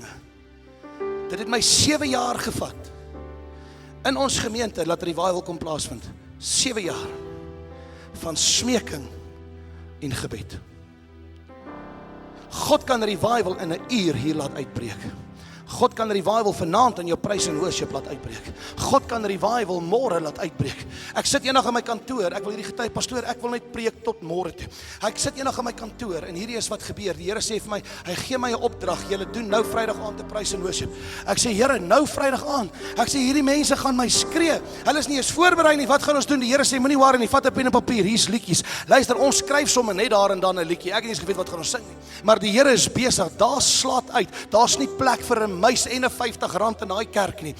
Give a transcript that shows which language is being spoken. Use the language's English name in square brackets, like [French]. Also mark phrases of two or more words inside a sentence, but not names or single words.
[Afrikaans] Dit het my 7 jaar gevat in ons gemeente laat revival kom plaasvind. 7 jaar van smeking en gebed. God kan revival in 'n uur hier laat uitbreek. God kan revival vanaand in jou [English] praise and worship [Afrikaans] laat uitbreek. God kan revival môre laat uitbreek. Ek sit eendag in my kantoor, ek wil hierdie getuig, pastoor, ek wil net preek tot môre toe. Ek sit eendag in my kantoor en hierdie is wat gebeur. Die Here sê vir my, hy gee my 'n opdrag, julle doen nou Vrydag aand te [English] praise and worship. [Afrikaans] Ek sê, Here, nou Vrydag aand. Ek sê, hierdie mense gaan my skree. Hulle is nie eens voorberei nie. Wat gaan ons doen? Die Here sê, moenie worry nie, vat 'n pen en papier, hier's liedjies. Luister, ons skryf sommer net daar en dan 'n liedjie. Ek het nie eens geweet wat gaan ons sing nie. Maar die Here is besig. Daar slaat uit. Daar's nie plek vir 'n muis en 'n R50 in daai kerk nie.